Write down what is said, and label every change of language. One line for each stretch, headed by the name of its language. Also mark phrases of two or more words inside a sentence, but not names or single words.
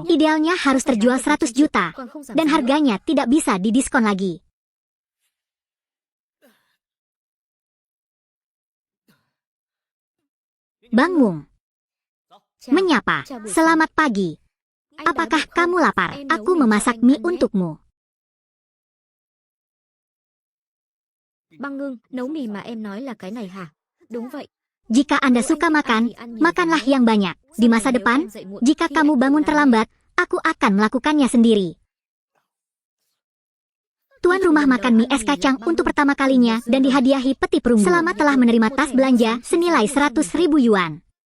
Indonesian: Idealnya harus terjual 100 juta. Dan harganya tidak bisa didiskon lagi. Bang Mung menyapa. Selamat pagi. Apakah kamu lapar? Aku memasak mie untukmu.
Vietnamese: Băng Ngưng, nấu mì mà em nói là cái này hả? Đúng vậy.
Indonesian: Jika Anda suka makan, makanlah yang banyak. Di masa depan, jika kamu bangun terlambat, aku akan melakukannya sendiri. Tuan rumah makan mie es kacang untuk pertama kalinya dan dihadiahi peti perunggu. Selamat telah menerima tas belanja senilai 100.000 yuan.